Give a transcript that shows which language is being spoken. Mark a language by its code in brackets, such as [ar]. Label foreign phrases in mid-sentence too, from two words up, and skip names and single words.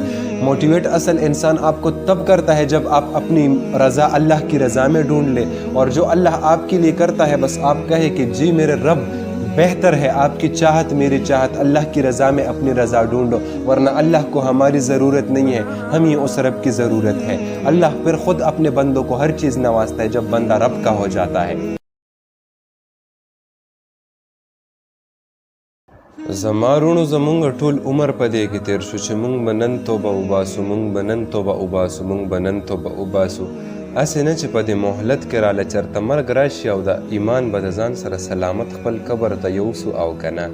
[ur] موٹیویٹ اصل انسان آپ کو تب کرتا ہے جب آپ اپنی رضا اللہ کی رضا میں ڈھونڈ لے، اور جو اللہ آپ کے لیے کرتا ہے بس آپ کہے کہ جی میرے رب بہتر ہے آپ کی چاہت میری چاہت، اللہ کی رضا میں اپنی رضا ڈھونڈو، ورنہ اللہ کو ہماری ضرورت نہیں ہے، ہم ہی اس رب کی ضرورت ہے۔ اللہ پھر خود اپنے بندوں کو ہر چیز نوازتا ہے جب بندہ رب کا ہو جاتا ہے۔ [ps] زمارونو زمونږ ټول عمر پدې کې تیر شو چې مونږ به نن توبه وباسو، مونږ به نن توبه وباسو، مونږ به نن توبه وباسو. هسې نه چې په دې مهلت کې راله چېرته مرګ راشي او د ایمان به د ځان سره سلامت خپل قبر ته یوسو او که نه.